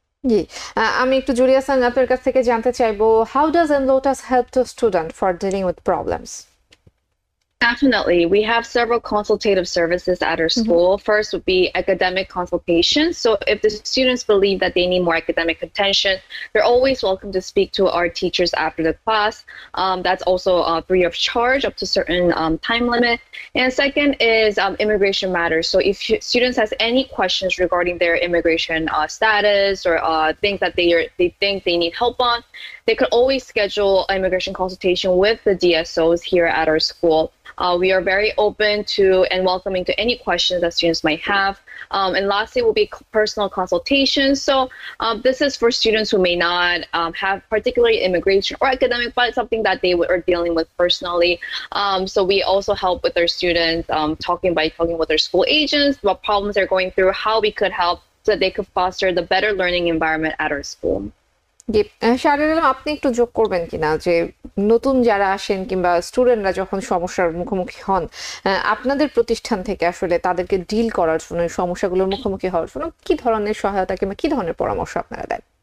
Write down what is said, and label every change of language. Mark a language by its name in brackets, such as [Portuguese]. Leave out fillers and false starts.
[Bangla] জি, আমি একটু Julia sir আপনার কাছ থেকে জানতে চাইবো, [English] how does Enlotas help to student for dealing with problems? Definitely. We have several consultative services at our school. First would be academic consultation. So if the students believe that they need more academic attention, they're always welcome to speak to our teachers after the class. That's also free of charge up to certain time limit. And second is immigration matters. So if students has any questions regarding their immigration status or things that they think they need help on, they could always schedule immigration consultation with the DSOs here at our school. We are very open to and welcoming to any questions that students might have. And lastly will be personal consultations. So this is for students who may not have particularly immigration or academic, but something that they are dealing with personally. So we also help with our students talking with their school agents, what problems they're going through, how we could help so that they could foster the better learning environment at our school. [Bangla] জি, শাহরিয়ার আলম, আপনি একটু যোগ করবেন কিনা যে নতুন যারা আসেন কিংবা স্টুডেন্টরা যখন সমস্যার মুখোমুখি হন, আপনাদের প্রতিষ্ঠান থেকে আসলে তাদেরকে ডিল করার জন্য সমস্যাগুলোর মুখোমুখি হওয়ার জন্য কি ধরনের সহায়তা কিংবা কি ধরনের পরামর্শ আপনারা দেন?